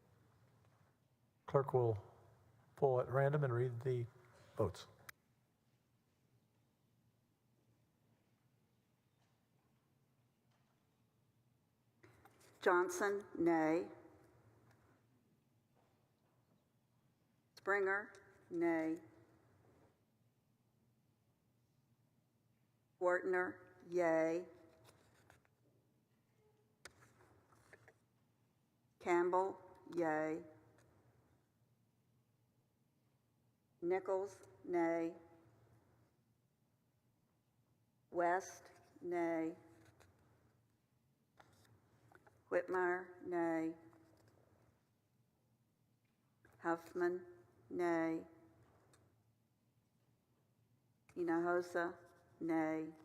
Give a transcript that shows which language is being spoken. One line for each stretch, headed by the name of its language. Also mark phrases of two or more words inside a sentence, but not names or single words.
English: Clerk will pull at random and read the votes. Johnson, nay. Springer, nay. Wartner, yay. Campbell, yay. Nichols, nay. West, nay. Whitmire, nay. Huffman, nay. Hinojosa, nay.